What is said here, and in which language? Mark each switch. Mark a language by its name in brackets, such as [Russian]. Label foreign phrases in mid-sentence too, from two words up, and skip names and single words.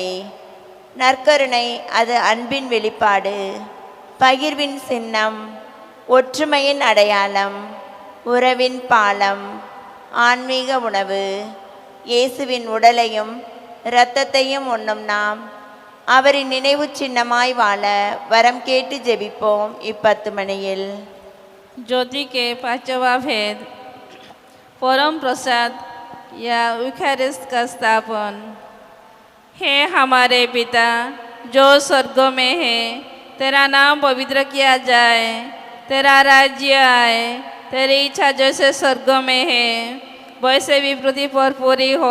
[Tamil] நற்கருணை அது அன்பின் வெளிப்பாடு, பகிர்வின் சின்னம், ஒற்றுமையின் அடையாளம், உறவின் பாலம், ஆன்மீக உணவு. இயேசுவின் உடலையும் இரத்தத்தையும் உண்ணும் நாம் அவரின் நினைவு சின்னமாய் வாழ வரம் கேட்டு ஜெபிப்போம். 10 மணியில் [Hindi] ज्योति के पांचवा भेद परम प्रसाद या यूकैरिस्ट का स्थापन। हे हमारे पिता जो स्वर्गों में है, तेरा नाम पवित्र किया जाए, तेरा राज्य आए, तेरी इच्छा जैसे स्वर्गों में है वैसे भी पृथ्वी पर पूरी हो।